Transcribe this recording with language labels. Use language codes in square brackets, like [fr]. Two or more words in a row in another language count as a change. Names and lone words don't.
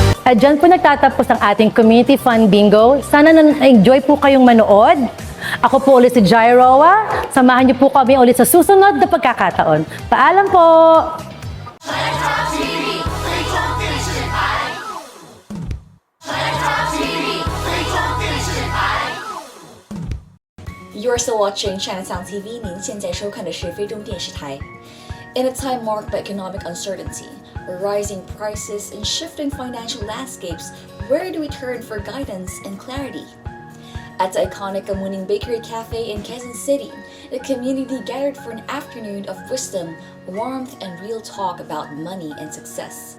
[tl] At dyan po nagtatapos ang ating Community Fun Bingo. Sana na-enjoy po kayong manood. Ako po ulit si 𝐿𝐼. Samahan niyo po kami ulit sa susunod na pagkakataon. Paalam po! [en] Chinatown TV, [zh] 最终电视台。Chinatown TV, 最终电视台。 [en] You're still watching Chinatown TV. [zh] 您现在收看的是非中电视台。 [en] In a time marked by economic uncertainty, rising prices, and shifting financial landscapes, where do we turn for guidance and clarity? At the iconic Kamuning Bakery Café in Quezon City, the community gathered for an afternoon of wisdom, warmth, and real talk about money and success.